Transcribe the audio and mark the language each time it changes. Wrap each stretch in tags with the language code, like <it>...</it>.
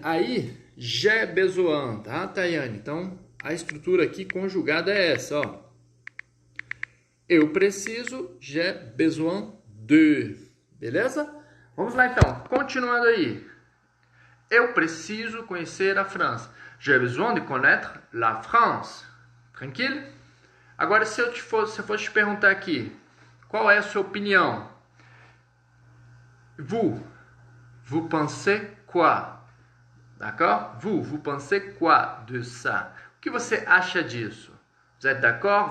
<pt>Aí,</pt> <fr>j'ai besoin,</fr> <pt>tá, Tayane? Então a estrutura aqui conjugada é essa, ó. Eu preciso,</pt> <fr>j'ai besoin de.</fr> <pt>Beleza? Vamos lá então, continuando aí. Eu preciso conhecer a França.</pt> <fr>J'ai besoin de connaître la France.</fr> <pt>Tranquilo? Agora, se eu fosse te perguntar aqui, qual é a sua opinião?</pt> <fr>Vous pensez quoi? D'accord? Vous pensez quoi de ça?</fr> <pt>O que você acha disso?</pt> <fr>Vous êtes d'accord?</fr>